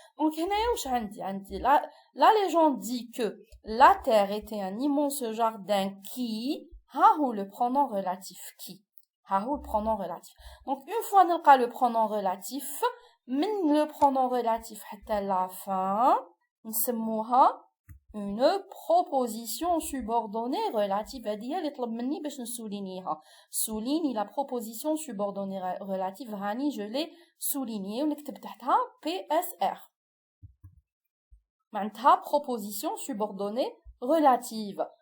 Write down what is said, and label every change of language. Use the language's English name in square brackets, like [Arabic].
[French] Donc, la légende dit que la terre était un immense jardin qui, ou le pronom relatif qui. Le pronom relatif. Donc, une fois qu'on a le pronom relatif, le pronom relatif à la fin, [Arabic] نسموها [French] une proposition subordonnée relative. [Arabic] هذه اللي طلب مني باش نسولينيها. [French] Souligne la proposition subordonnée relative. [Arabic] هاني [French] je l'ai souligné [Arabic] ونكتب تحتها PSR. معناتها [French] proposition subordonnée relative.